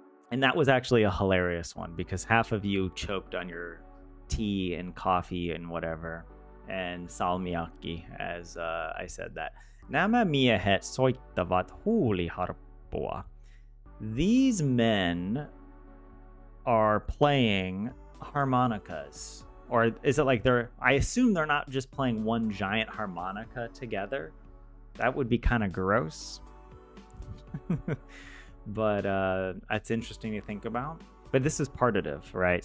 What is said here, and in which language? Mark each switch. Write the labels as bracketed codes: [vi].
[en] And that was actually a hilarious one because half of you choked on your tea and coffee and whatever, and salmiakki as I said that. [fi] Nämä miehet soittavat huuliharppua. [en] These men are playing harmonicas. Or is it like I assume they're not just playing one giant harmonica together. That would be kind of gross. But it's interesting to think about. But this is partitive, right?